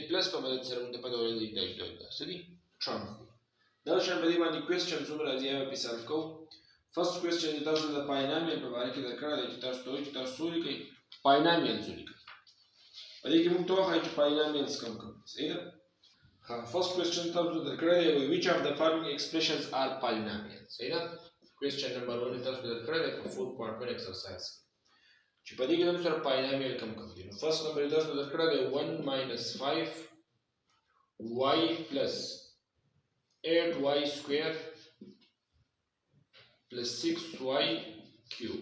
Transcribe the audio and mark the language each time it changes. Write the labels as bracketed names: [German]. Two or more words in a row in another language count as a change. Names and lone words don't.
[Pashto] پلس په مدد سره مونږ ته پته ولګي دا جدا ده. څه دي؟ ټرمز دی. دا شان په دې باندې کوېسچن څومره راځي هغه په سالف کوو. [English] first question [Pashto] چې تاسو د پاینامیل په اړه کې درکړی دی چې تاسو ته وایي چې تاسو څه ولیکئ؟ پاینامیلز ولیکئ. په دې کې موږ ته وښایي چې پاینامیلز کوم. صحیح ده. [English] First question [Pashto] تاسو درکړی دی [English] which of the following expressions are polynomials. [Pashto] صحیح ده. [English] question number 1 [Pashto] تاسو درکړی دی په 4.1 exercise چې په دې کې موږ سره پاینامیل کوم دي. نو [English] first number [Pashto] تاسو درکړی دی 1 - 5y + 8y² + 6y cube.